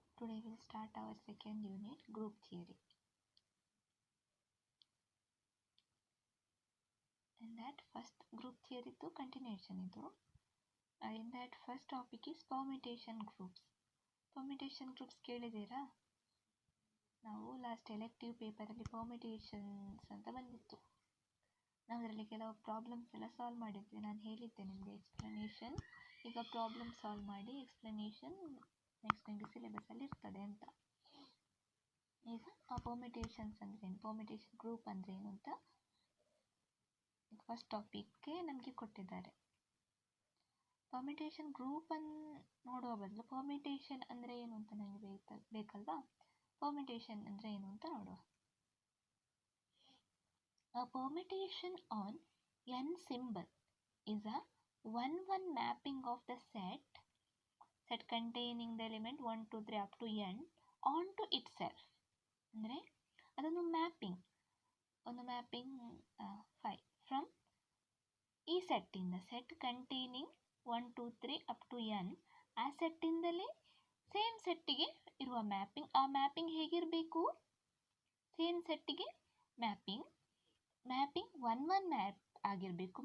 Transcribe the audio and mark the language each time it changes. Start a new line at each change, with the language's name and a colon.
English: Today we'll start our second unit, group theory. In that first group theory to continuation idu. In that first topic is permutation groups.
Kannada: Permutation groups ಕೇಳಿದ್ದೀರಾ? ನಾವು last elective ಪೇಪರಲ್ಲಿ ಪರ್ಮಿಟೇಷನ್ಸ್ ಅಂತ ಬಂದಿತ್ತು. ನಾವು ಅದರಲ್ಲಿ ಕೆಲವು problems ಎಲ್ಲ solve ಮಾಡಿದ್ವಿ. ನಾನು ಹೇಳಿದ್ದೆ ನಿಮಗೆ ಎಕ್ಸ್ಪ್ಲನೇಷನ್, ಈಗ ಪ್ರಾಬ್ಲಮ್ ಸಾಲ್ವ್ ಮಾಡಿ ಎಕ್ಸ್ಪ್ಲನೇಷನ್ ನೆಕ್ಸ್ಟ್ ನಿಮಗೆ ಸಿಲೆಬಸಲ್ಲಿ ಇರ್ತದೆ ಅಂತ. ಈಗ ಆ ಪರ್ಮಿಟೇಷನ್ಸ್ ಅಂದರೆ ಏನು, ಪರ್ಮಿಟೇಷನ್ ಗ್ರೂಪ್ ಅಂದರೆ ಏನು ಅಂತ ಫಸ್ಟ್ ಟಾಪಿಕ್ಗೆ ನಮಗೆ ಕೊಟ್ಟಿದ್ದಾರೆ. ಪರ್ಮಿಟೇಷನ್ ಗ್ರೂಪನ್ನು ನೋಡುವ ಬದಲು ಪರ್ಮಿಟೇಷನ್ ಅಂದರೆ ಏನು ಅಂತ ನನಗೆ ಬೇಕಲ್ವಾ? ಪರ್ಮಿಟೇಷನ್ ಅಂದರೆ ಏನು ಅಂತ ನೋಡುವ.
English: A permutation on n symbol is a 1-1 mapping of the set containing the element 1, 2, 3 up to n onto itself.
Kannada: ಅಂದರೆ ಅದೊಂದು ಮ್ಯಾಪಿಂಗ್, ಒಂದು ಮ್ಯಾಪಿಂಗ್ 5 ಫ್ರಮ್ ಈ ಸೆಟ್ಟಿಂದ,
English: set containing 1, 2, 3 up to n,
Kannada: ಆ ಸೆಟ್ಟಿಂದಲೇ ಸೇಮ್ ಸೆಟ್ಟಿಗೆ ಇರುವ ಮ್ಯಾಪಿಂಗ್. ಆ ಮ್ಯಾಪಿಂಗ್ ಹೇಗಿರಬೇಕು? ಸೇಮ್ ಸೆಟ್ಟಿಗೆ ಮ್ಯಾಪಿಂಗ್ 1-1 ಮ್ಯಾಪ್ ಆಗಿರಬೇಕು.